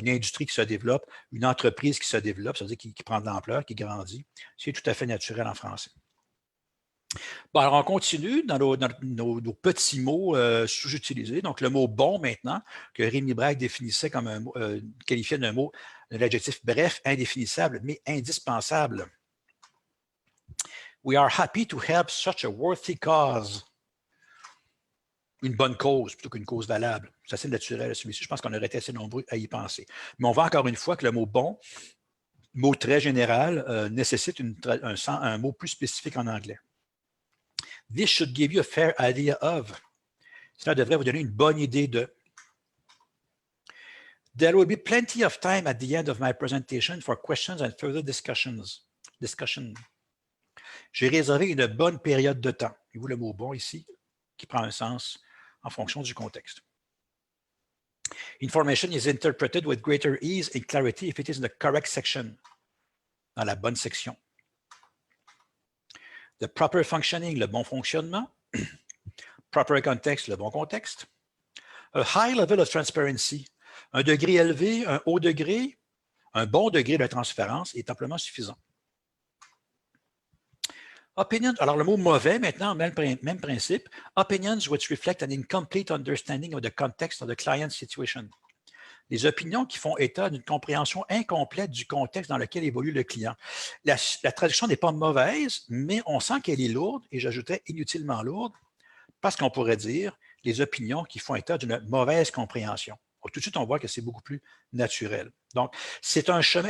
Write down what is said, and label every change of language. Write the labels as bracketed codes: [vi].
[fr] Une industrie qui se développe, une entreprise qui se développe, c'est-à-dire qui prend de l'ampleur, qui grandit, c'est tout à fait naturel en français. Bon, alors on continue dans nos petits mots sous-utilisés. Donc, le mot « bon » maintenant, que Rémi Braque définissait comme un mot, qualifiait d'un mot, de l'adjectif bref, indéfinissable, mais indispensable. [en] We are happy to help such a worthy cause. [fr] Une bonne cause plutôt qu'une cause valable. C'est assez naturel, celui-ci. Je pense qu'on aurait été assez nombreux à y penser. Mais on voit encore une fois que le mot « bon », mot très général, nécessite un mot plus spécifique en anglais. [en] This should give you a fair idea of. [fr] Cela devrait vous donner une bonne idée de. [en] There will be plenty of time at the end of my presentation for questions and further discussion. [fr] J'ai réservé une bonne période de temps. Et vous, le mot « bon » ici, qui prend un sens en fonction du contexte. [en] Information is interpreted with greater ease and clarity if it is in the correct section, [fr] dans la bonne section. [en] The proper functioning, [fr] le bon fonctionnement. [en] Proper context, [fr] le bon contexte. [en] A high level of transparency, [fr] un degré élevé, un haut degré, un bon degré de transparence est amplement suffisant. Opinion, alors le mot mauvais, maintenant, même principe. [en] Opinions which reflect an incomplete understanding of the context of the client's situation. [fr] Les opinions qui font état d'une compréhension incomplète du contexte dans lequel évolue le client. La traduction n'est pas mauvaise, mais on sent qu'elle est lourde, et j'ajouterais inutilement lourde, parce qu'on pourrait dire les opinions qui font état d'une mauvaise compréhension. Tout de suite, on voit que c'est beaucoup plus naturel. Donc, c'est un chemin.